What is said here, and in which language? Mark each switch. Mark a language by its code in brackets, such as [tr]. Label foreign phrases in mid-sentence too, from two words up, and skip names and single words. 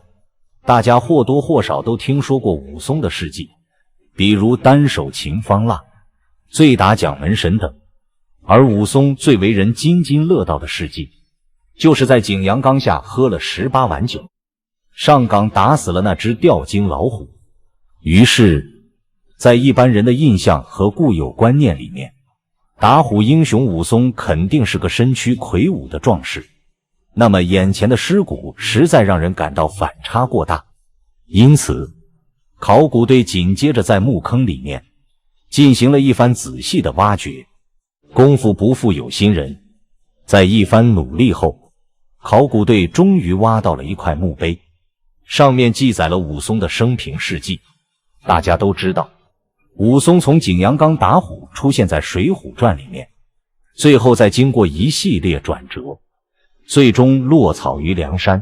[zh] 大家或多或少都聽說過武松的事跡，比如单手擒方臘、醉打蒋门神等，而武松最為人津津樂道的事跡，就是在景陽岡下喝了18碗酒，上崗打死了那只吊睛老虎。於是在一般人的印象和固有觀念裡面，打虎英雄武松肯定是個身軀魁梧的壯士。那麼眼前的屍骨實在讓人感到反差過大，因此考古隊緊接着在墓坑裡面進行了一番仔細的挖掘。功夫不負有心人，在一番努力後，考古队終於挖到了一塊墓碑，上面記載了武松的生平事跡。大家都知道， 武松從景陽岡打虎出現在《水滸傳》裡面，最後再經過一系列轉折，最終落草於梁山。